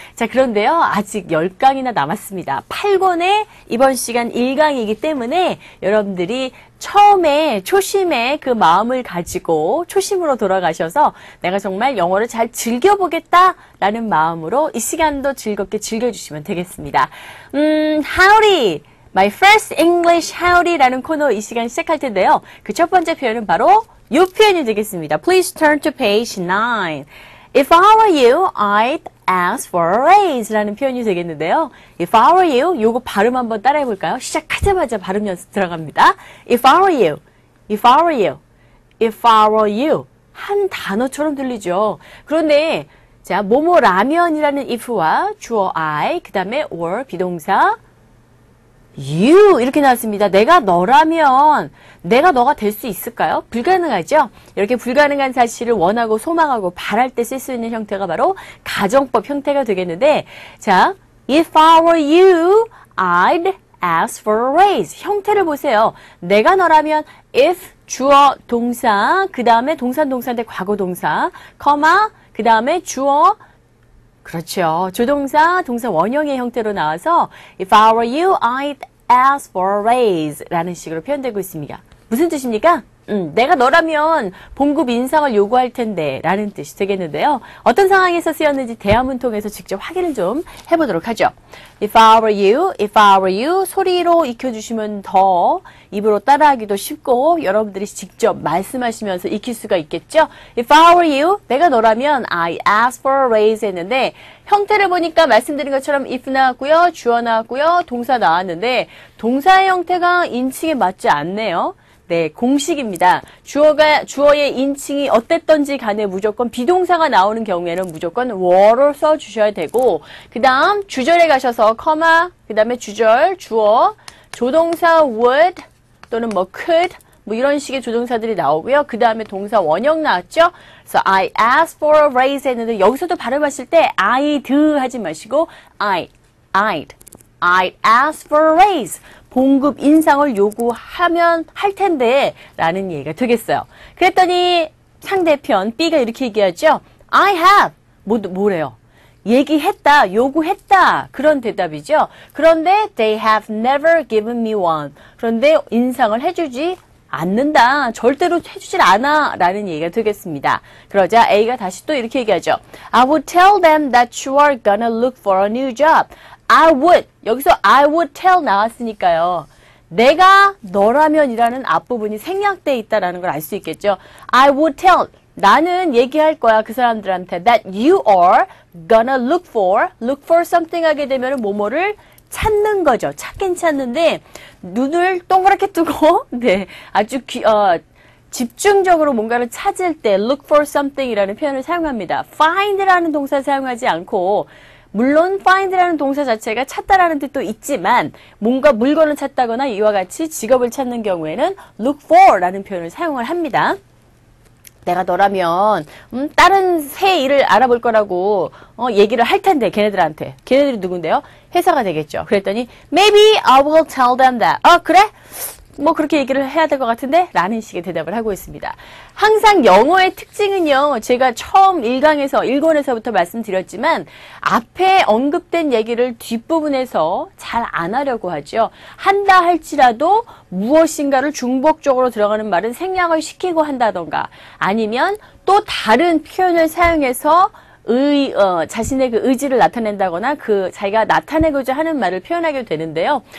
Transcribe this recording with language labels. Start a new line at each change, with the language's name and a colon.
Korean: 자, 그런데요, 아직 10강이나 남았습니다. 8권의 이번 시간 1강이기 때문에 여러분들이 처음에 초심에 그 마음을 가지고 초심으로 돌아가셔서 내가 정말 영어를 잘 즐겨보겠다라는 마음으로 이 시간도 즐겁게 즐겨주시면 되겠습니다.
English: Howdy! My first English Howdy
Korean: 라는 코너 이 시간 시작할 텐데요. 그 첫 번째 표현은 바로 이 표현이 되겠습니다.
English: Please turn to page 9. If I were you, I'd ask for a raise
Korean: 라는 표현이 되겠는데요.
English: If I were you,
Korean: 요거 발음 한번 따라해 볼까요? 시작하자마자 발음 연습 들어갑니다.
English: If I were you, if I were you, if I were you
Korean: 한 단어처럼 들리죠. 그런데 자, 뭐뭐라면이라는 if와 주어 I, 그 다음에 or 비동사 you 이렇게 나왔습니다. 내가 너라면 내가 너가 될 수 있을까요? 불가능하죠? 이렇게 불가능한 사실을 원하고 소망하고 바랄 때 쓸 수 있는 형태가 바로 가정법 형태가 되겠는데, 자,
English: if I were you, I'd ask for a raise.
Korean: 형태를 보세요. 내가 너라면 if 주어 동사, 그 다음에 동사인데 과거 동사, 커마, 그 다음에 주어 그렇죠. 조동사, 동사 원형의 형태로 나와서
English: If I were you, I'd ask for a raise
Korean: 라는 식으로 표현되고 있습니다. 무슨 뜻입니까? 내가 너라면 봉급 인상을 요구할 텐데 라는 뜻이 되겠는데요. 어떤 상황에서 쓰였는지 대화문 통해서 직접 확인을 좀 해보도록 하죠.
English: If I were you, if I were you
Korean: 소리로 익혀주시면 더 입으로 따라하기도 쉽고 여러분들이 직접 말씀하시면서 익힐 수가 있겠죠.
English: If I were you,
Korean: 내가 너라면
English: I ask for a raise
Korean: 했는데 형태를 보니까 말씀드린 것처럼 if 나왔고요. 주어 나왔고요. 동사 나왔는데 동사의 형태가 인칭에 맞지 않네요. 네, 공식입니다. 주어의 인칭이 어땠던지 간에 무조건 비동사가 나오는 경우에는 무조건 were를 써주셔야 되고, 그 다음 주절에 가셔서 커마, 그 다음에 주절, 주어, 조동사 would 또는 뭐 could 뭐 이런 식의 조동사들이 나오고요. 그 다음에 동사 원형 나왔죠. 그래서
English: I asked for a raise
Korean: 했는데 여기서도 발음하실 때
English: I'd
Korean: 하지 마시고
English: I'd ask for a raise.
Korean: 봉급 인상을 요구하면 할 텐데 라는 얘기가 되겠어요. 그랬더니 상대편 B가 이렇게 얘기하죠.
English: I have
Korean: 뭐래요? 얘기했다, 요구했다 그런 대답이죠.
English: 그런데 they have never given me one.
Korean: 그런데 인상을 해주지 않는다. 절대로 해주질 않아 라는 얘기가 되겠습니다. 그러자 A가 다시 또 이렇게 얘기하죠.
English: I would tell them that you are gonna look for a new job. I would.
Korean: 여기서
English: I would tell
Korean: 나왔으니까요. 내가 너라면이라는 앞부분이 생략되어 있다는 걸 알 수 있겠죠.
English: I would tell.
Korean: 나는 얘기할 거야. 그 사람들한테
English: that you are gonna look for something
Korean: 하게 되면 뭐뭐를 찾는 거죠. 찾긴 찾는데 눈을 동그랗게 뜨고 네, 아주 집중적으로 뭔가를 찾을 때
English: look for something
Korean: 이라는 표현을 사용합니다. find라는 동사 사용하지 않고 물론 find라는 동사 자체가 찾다라는 뜻도 있지만 뭔가 물건을 찾다거나 이와 같이 직업을 찾는 경우에는 look for라는 표현을 사용을 합니다. 내가 너라면 다른 새 일을 알아볼 거라고 얘기를 할 텐데 걔네들한테. 걔네들이 누군데요? 회사가 되겠죠. 그랬더니
English: maybe I will tell them that.
Korean: 그래? 뭐 그렇게 얘기를 해야 될 것 같은데? 라는 식의 대답을 하고 있습니다. 항상 영어의 특징은요. 제가 처음 1권에서부터 말씀드렸지만 앞에 언급된 얘기를 뒷부분에서 잘 안 하려고 하죠. 한다 할지라도 무엇인가를 중복적으로 들어가는 말은 생략을 시키고 한다던가 아니면 또 다른 표현을 사용해서 자신의 그 의지를 나타낸다거나 자기가 나타내고자 하는 말을 표현하게 되는데요.